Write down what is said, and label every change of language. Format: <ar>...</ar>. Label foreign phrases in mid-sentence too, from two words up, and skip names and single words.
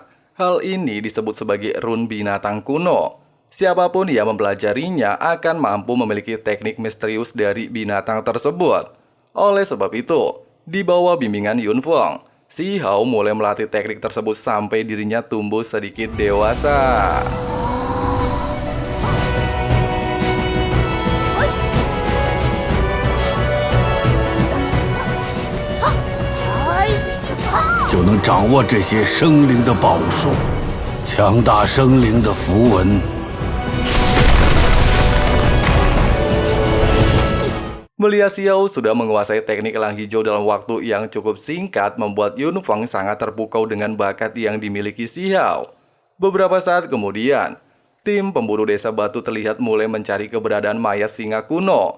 <id>Hal ini disebut sebagai rune binatang kuno. Siapapun yang mempelajarinya akan mampu memiliki teknik misterius dari binatang tersebut. Oleh sebab itu, di bawah bimbingan Yun Feng, Si Hao mulai melatih teknik tersebut sampai dirinya tumbuh sedikit dewasa.</id> <zh>就能掌握这些生灵的宝术，强大生灵的符文。</zh> <id>Melihat Xiao sudah menguasai teknik elang hijau dalam waktu yang cukup singkat membuat Yun Feng sangat terpukau dengan bakat yang dimiliki Xiao. Beberapa saat kemudian, tim pemburu desa batu terlihat mulai mencari keberadaan mayat singa kuno.</id>